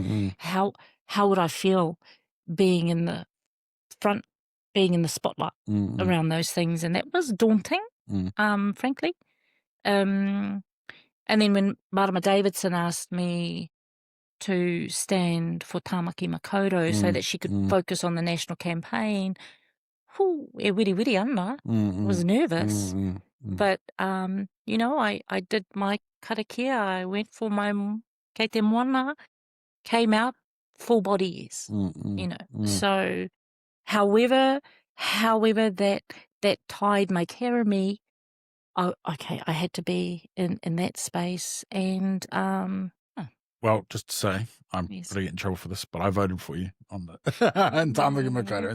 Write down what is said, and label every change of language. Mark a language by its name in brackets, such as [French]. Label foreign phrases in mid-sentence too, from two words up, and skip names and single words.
[English] How would I feel being in the front, being in the spotlight around those things? And that was daunting, frankly. And then when Marama Davidson asked me to stand for Tāmaki Makaurau so that she could focus on the national campaign, [Māori] e wiri ana, [English] was nervous. But, I did my karakia. I went for my [Māori] kei te moana, [English] came out full body yes, So, however that tide may carry me, okay, I had to be in that space. And well, just to say, I'm going to get in trouble for this, but I voted for you on the in Tāmaki Makaurau.